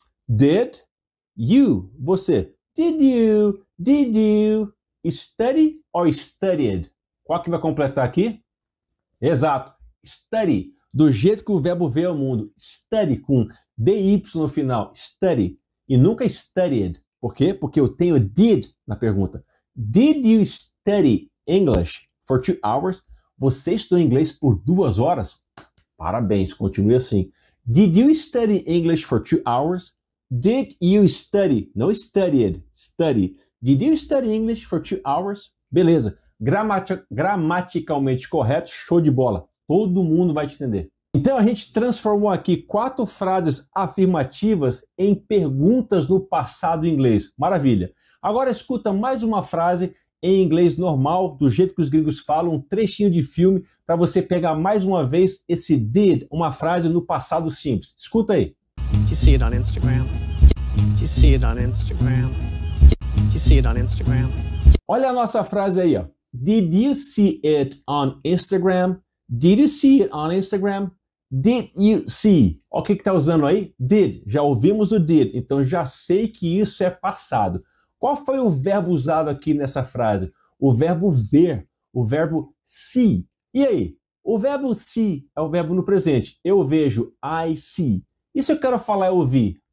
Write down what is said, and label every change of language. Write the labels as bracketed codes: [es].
[en] Did you? [pt] Você. [en] Did you? Did you? study or studied? [pt] Qual que vai completar aqui? Exato, study, do jeito que o verbo vê ao mundo. Study com DY no final, study, e nunca studied. Por quê? Porque eu tenho did na pergunta. [en] Did you study English for 2 hours? [pt] Você estudou inglês por 2 horas? Parabéns, continue assim. [en] Did you study English for 2 hours? Did you study? [pt] Não [en] studied, study. Did you study English for 2 hours? [pt] Beleza. Gramaticalmente correto, show de bola. Todo mundo vai te entender. Então a gente transformou aqui 4 frases afirmativas em perguntas no passado em inglês. Maravilha. Agora escuta mais uma frase em inglês normal, do jeito que os gringos falam, um trechinho de filme, para você pegar mais uma vez esse did, uma frase no passado simples. Escuta aí. [en] Do you see it on Instagram? Do you see it on Instagram? Do you see it on Instagram? [pt] Olha a nossa frase aí, ó. [en] Did you see it on Instagram? Did you see it on Instagram? Did you see? [pt] O que está usando aí? Did. Já ouvimos o did, então já sei que isso é passado. Qual foi o verbo usado aqui nessa frase? O verbo ver, o verbo see. E aí? O verbo see é o verbo no presente. Eu vejo, [en] I see. [pt] E se eu quero falar eu vi?